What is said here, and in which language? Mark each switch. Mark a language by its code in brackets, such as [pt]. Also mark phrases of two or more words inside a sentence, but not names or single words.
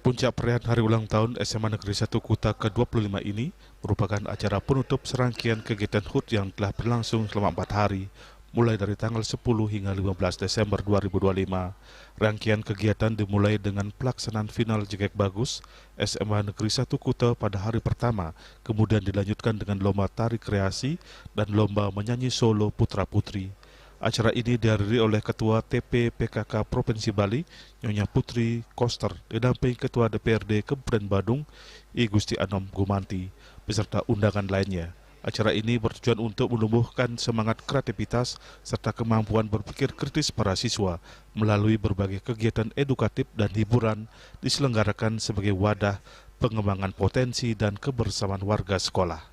[id] Puncak perayaan hari ulang tahun SMA Negeri 1 Kuta ke-25 ini merupakan acara penutup serangkaian kegiatan HUT yang telah berlangsung selama 4 hari, mulai dari tanggal 10 hingga 15 Desember 2025. Rangkaian kegiatan dimulai dengan pelaksanaan final JKK Bagus SMA Negeri 1 Kuta pada hari pertama, kemudian dilanjutkan dengan lomba tari kreasi dan lomba menyanyi solo putra-putri. Acara ini dihadiri oleh Ketua TP PKK Provinsi Bali, Nyonya Putri Koster, didampingi Ketua DPRD Kabupaten Badung, I Gusti Anom Gumanti, beserta undangan lainnya. Acara ini bertujuan untuk menumbuhkan semangat kreativitas serta kemampuan berpikir kritis para siswa melalui berbagai kegiatan edukatif dan hiburan diselenggarakan sebagai wadah pengembangan potensi dan kebersamaan warga sekolah.